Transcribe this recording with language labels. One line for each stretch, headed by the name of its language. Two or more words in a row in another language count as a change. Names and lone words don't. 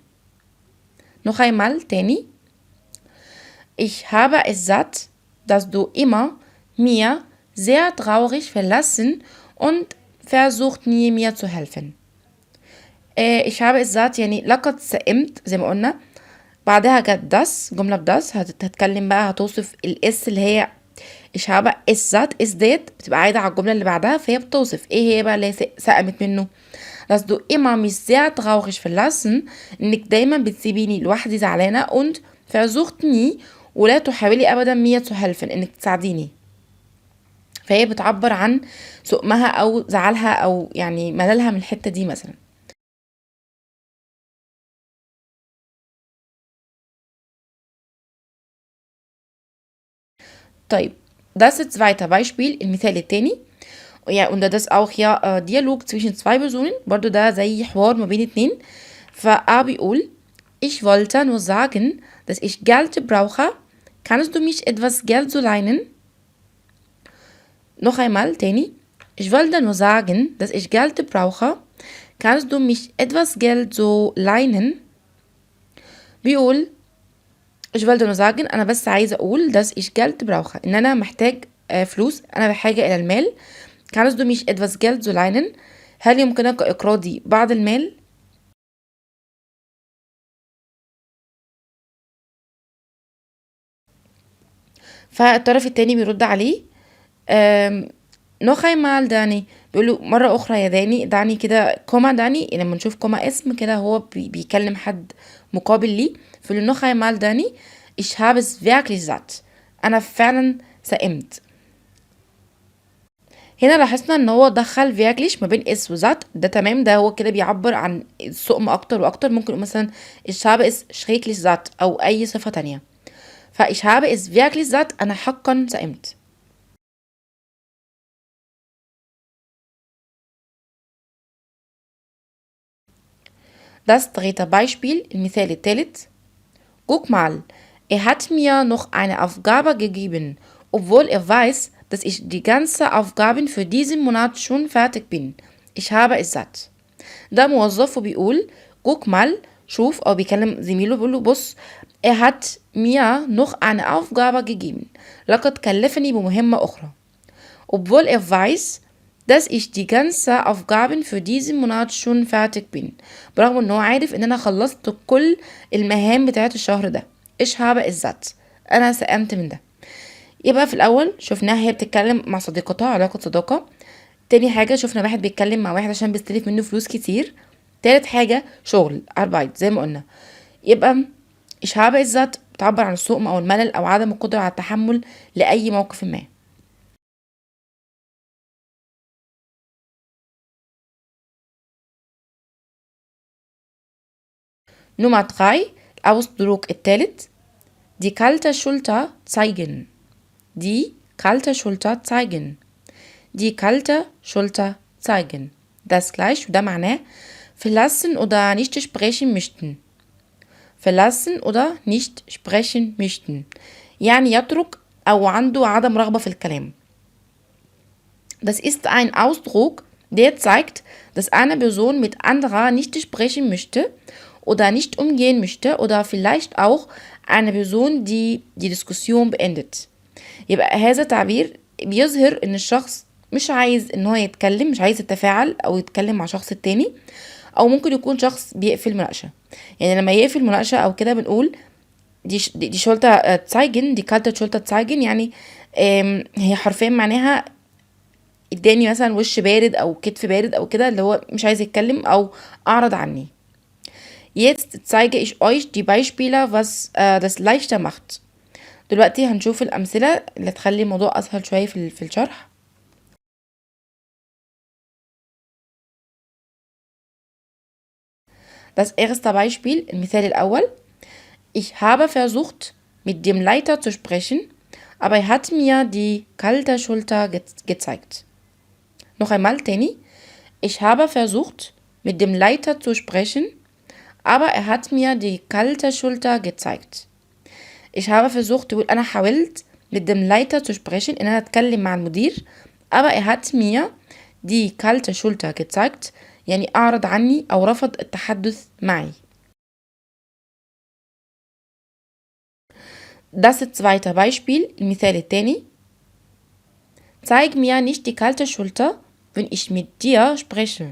German: noch einmal تاني Ich habe es satt, dass du immer mir sehr traurig verlassen und versucht nie mir zu helfen. ich habe es satt
Arabic: يعني لقد سئمت زي ما قلنا بعدها جت das جملة بداس هتتكلم بقى هتوصف الاس اللي هي
German: ich habe es satt
Arabic: اس ديت بتبقى عايدة على الجملة اللي بعدها فهي بتوصف ايه هي بقى اللي سئمت منه
German: dass du immer mich sehr traurig verlassen
Arabic: انك دايما بتسيبيني لوحدي زعلانة
German: und versucht nie
Arabic: ولا تحاولي ابدا
German: mir zu helfen
Arabic: انك تساعديني فهي بتعبر عن سؤمها او زعلها او يعني مللها من الحتة دي مثلا.
German: طيب das zweite Beispiel
Arabic: المثال التاني
German: ja und das auch ja Dialog zwischen zwei Personen
Arabic: برضو ده زي حوار ما بين اتنين فA بيقول
German: ich wollte nur sagen dass ich Geld brauche kannst du mich etwas Geld so leihen noch einmal تاني ich wollte nur sagen dass ich Geld brauche kannst du mich etwas Geld so leihen بيقول ich wollte nur sagen
Arabic: أنا بس عايزة أقول
German: dass ich Geld brauche
Arabic: إن أنا محتاج فلوس أنا بحاجة إلى المال
German: kannst du mich etwas Geld so leihen
Arabic: هل يمكنك إقراضي بعض المال فالطرف التاني بيرد عليه
German: noch einmal
Arabic: داني بيقوله مرة أخرى يا داني داني كده كوما داني لما نشوف كوما اسم كده هو بيكلم حد مقابل ليه فيقوله
German: noch einmal
Arabic: داني
German: ich habe es wirklich satt
Arabic: أنا فعلا سئمت. هنا لاحظنا ان هو دخل wirklich ما بين اس وذات ده تمام ده هو كده بيعبر عن السؤم اكتر واكتر ممكن مثلا
German: ich habe es schrecklich satt
Arabic: او اي صفة تانية
German: ich habe es wirklich satt
Arabic: أنا حقا سئمت.
German: Das dritte Beispiel
Arabic: المثال الثالث
German: guck mal hat mir noch eine Aufgabe gegeben obwohl weiß dass ich die ganze Aufgaben für diesen Monat schon fertig bin ich habe es satt.
Arabic: ده موظف وبيقول
German: guck mal
Arabic: شوف أو بيكلم زميله بيقول له بص
German: hat mir noch eine Aufgabe gegeben
Arabic: لقد كلفني بمهمة أخرى
German: obwohl weiß dass ich die ganze Aufgaben für diesen Monat schon fertig bin
Arabic: برغم ان هو عارف ان انا خلصت كل المهام بتاعت الشهر ده
German: ich habe es satt
Arabic: انا سئمت من ده. يبقى في الأول شفناها هي بتتكلم مع صديقتها، علاقة صداقة. تاني حاجة شفنا واحد بيتكلم مع واحد عشان بيستلف منه فلوس كتير. تالت حاجة شغل Arbeit زي ما قلنا. يبقى
German: ich habe es satt
Arabic: بتعبر عن السؤم أو الملل أو عدم القدرة على التحمل لأي موقف ما.
German: Nummer 3
Arabic: الأوسدروك التالت
German: die kalte Schulter zeigen. Die kalte Schulter zeigen. Die kalte Schulter zeigen. Das gleich
Arabic: وده معناه
German: verlassen oder nicht sprechen möchten. verlassen oder nicht sprechen möchten.
Arabic: يعني يترك أو عنده عدم رغبة في الكلام.
German: Das ist ein Ausdruck, der zeigt, dass eine Person mit anderer nicht sprechen möchte oder nicht umgehen möchte oder vielleicht auch eine Person, die die Diskussion beendet.
Arabic: يبقى هذا تعبير بيظهر ان الشخص مش عايز ان هو يتكلم، مش عايز يتفاعل او يتكلم مع شخص التاني، او ممكن يكون شخص بيقفل مناقشة. يعني لما يقفل مناقشة او كده بنقول
German: die Schulter zeigen, die kalte Schulter zeigen,
Arabic: يعني هي حرفيا معناها اداني مثلا وش بارد او كتف بارد او كده، اللي هو مش عايز يتكلم او اعرض عني.
German: Jetzt zeige ich euch die Beispiele, was das leichter macht.
Arabic: دلوقتي هنشوف الأمثلة اللي تخلي الموضوع أسهل شوية في الشرح.
German: Das erste Beispiel
Arabic: المثال الأول
German: Ich habe versucht mit dem Leiter zu sprechen, aber er hat mir die kalte Schulter gezeigt. noch einmal تاني Ich habe versucht mit dem Leiter zu sprechen, aber er hat mir die kalte Schulter gezeigt. Ich habe versucht
Arabic: تقول أنا حاولت
German: mit dem Leiter zu sprechen
Arabic: إن أنا أتكلم مع المدير,
German: aber er hat mir die kalte Schulter gezeigt
Arabic: يعني أعرض عني أو رفض التحدث معي.
German: Das zweite Beispiel
Arabic: المثال الثاني
German: Zeig mir nicht die kalte Schulter, wenn ich mit dir spreche.